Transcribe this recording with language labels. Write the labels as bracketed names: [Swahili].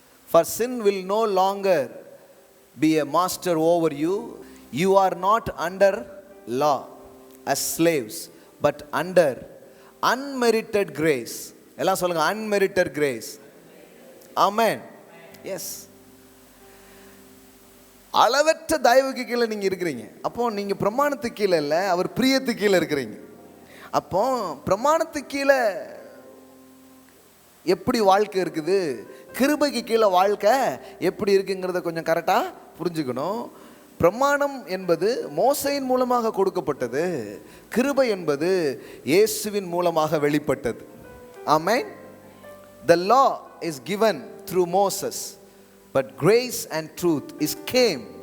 [English] For sin will no longer be a master over you. You are not under law as slaves, but under unmerited grace. [Tamil] எல்லாம் சொல்லுங்க. [English] unmerited grace. Amen. Yes. [Tamil] அளவற்ற தயவுக்கு கீழே நீங்கள் இருக்கிறீங்க. அப்போ நீங்கள் பிரமாணத்துக்கு கீழே இல்லை, அவர் பிரியத்துக்கு கீழே இருக்கிறீங்க. அப்போ பிரமாணத்துக்கு கீழே எப்படி வாழ்க்கை இருக்குது, கிருபைக்கு கீழே வாழ்க்கை எப்படி இருக்குங்கிறத கொஞ்சம் கரெக்டாக புரிஞ்சுக்கணும். பிரமாணம் என்பது மோசையின் மூலமாக கொடுக்கப்பட்டது. கிருபை என்பது இயேசுவின் மூலமாக வெளிப்பட்டது. ஆமென். [English] The law is given through Moses, but grace and truth is came.